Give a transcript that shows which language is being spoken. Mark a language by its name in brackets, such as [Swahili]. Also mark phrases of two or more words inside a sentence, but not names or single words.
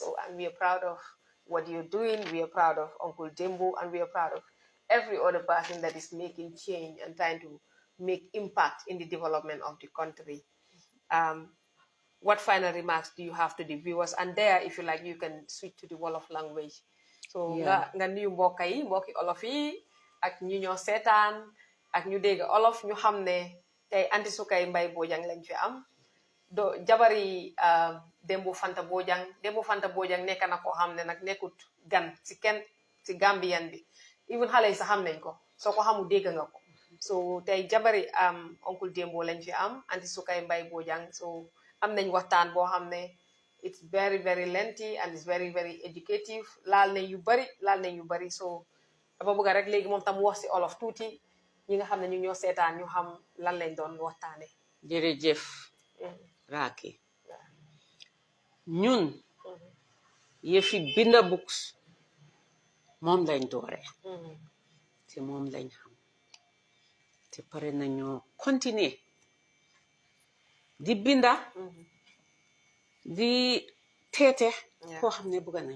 [English] So, and we are proud of what you're doing. We are proud of Uncle Dembo, and we are proud of every other person that is making change and trying to make impact in the development of the country. What final remarks do you have to the viewers? And there, if you like, you can switch to the Wolof language. So, [Wolof] nga nuyu mbokk yi, mbokki Olof yi, ak ñu ñoo seetaan, ak ñu dégg Olof, ñu xam ne tey anti Sukai Mbye Bojang lañ fi am. Do jabari Dembo Fanta Bojang nekk na ko xam ne nag nekkut gan ci kenn ci Gambian bi. Even xale yi sax xam nañ ko. Soo ko xamu dégg nga ko. So tey jabari Uncle Dembo lañ fi am, anti Sukai Mbye Bojang. So am nañ waxtaan boo xam ne [English] it's very very lengthy and it's very very educative. [Wolof] laal nañ yu bari so dama bëgg rek léegi moom tam wax ci Olof tuuti ñi nga xam ne ñu ñoo seetaan ñu xam lan lañ doon waxtaane. Jërëjëf Raaki ñun yëfi binda books moom lañ doore te moom lañ xam te pare nañoo continuer di binda di teete koo xam ne bëgg